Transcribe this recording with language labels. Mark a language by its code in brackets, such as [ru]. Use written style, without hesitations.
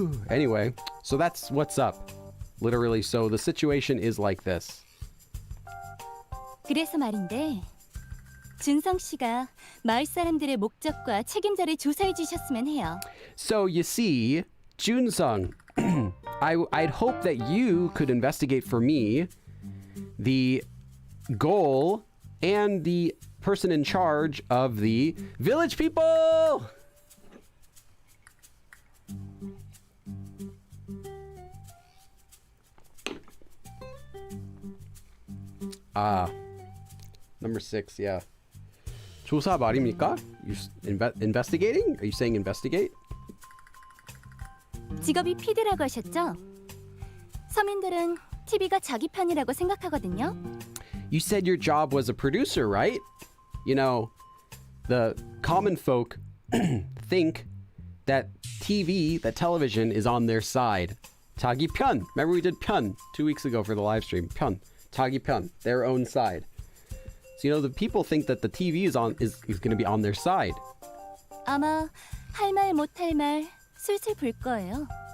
[en] Anyway, so that's what's up. Literally, so the situation is like this. [ko] 그래서 말인데 준성 씨가 마을 사람들의 목적과 책임자를 조사해 주셨으면 해요. [en] So you see, Junsung, I'd hope that you could investigate for me the goal and the person in charge of the village people. Number 6, yeah. [ko] 조사 말입니까? [en] Investigating? Are you saying investigate? [ko] 직업이 PD라고 하셨죠? 서민들은 TV가 자기 편이라고 생각하거든요. [en] You said your job was a producer, right? You know, the common folk think that television is on their side. [ko] 자기 편. [en] Remember we did 편 2 weeks ago for the live stream. [ko] 편. 자기 편. [en] Their own side. So, you know, the people think that the TV is going to be on their side. [ko] 아마 할 말 못 할 말 술술 불 거예요.